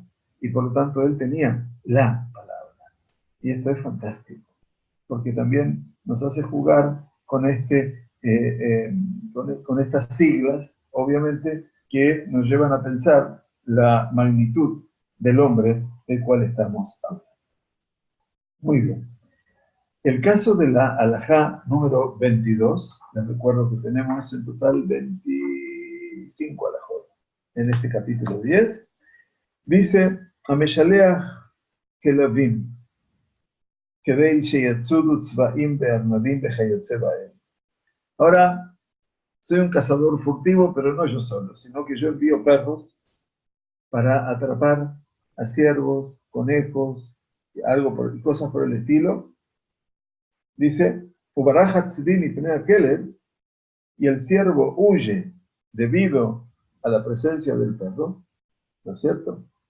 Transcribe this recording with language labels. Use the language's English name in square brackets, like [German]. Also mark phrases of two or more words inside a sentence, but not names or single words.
[Spanish] Y por lo tanto él tenía la palabra. Y esto es fantástico, porque también nos hace jugar con, con estas siglas, obviamente, que nos llevan a pensar la magnitud del hombre del cual estamos hablando. Muy bien. El caso de la alajá número 22, les recuerdo que tenemos en total 25 alajot en este capítulo 10, dice, [Hebrew] המשלח כלבים כדי שיצודו צבאים בארנבים בכיוצא בהם. [Spanish] Ahora, soy un cazador furtivo, pero no yo solo, sino que yo envío perros para atrapar a ciervos, conejos, cosas por el estilo. Dice, y el ciervo huye debido a la presencia del perro, ¿no es cierto?